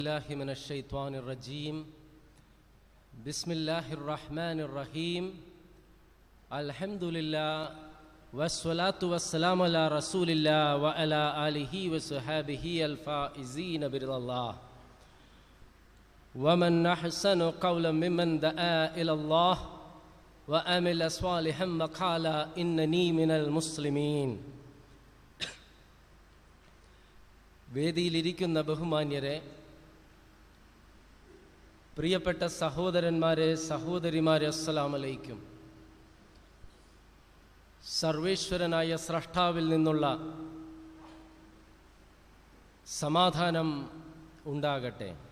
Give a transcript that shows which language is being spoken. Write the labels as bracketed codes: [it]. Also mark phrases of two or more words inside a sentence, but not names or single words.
[ar] الله من الشيطان الرجيم بسم الله الرحمن الرحيم الحمد لله والصلاة والسلام على رسول الله وعلى آله وصحبه الفائزين برضا الله ومن أحسن قولا ممن دعا إلى الله وعمل صالحا وقال إنني من المسلمين. [ml] വേദിയിലിരിക്കുന്ന ബഹുമാന്യരെ, പ്രിയപ്പെട്ട സഹോദരന്മാരെ, സഹോദരിമാരെ, [ar] السلام عليكم. [ml] സർവേശ്വരനായ സ്രഷ്ടാവിൽ നിന്നുള്ള സമാധാനം ഉണ്ടാകട്ടെ.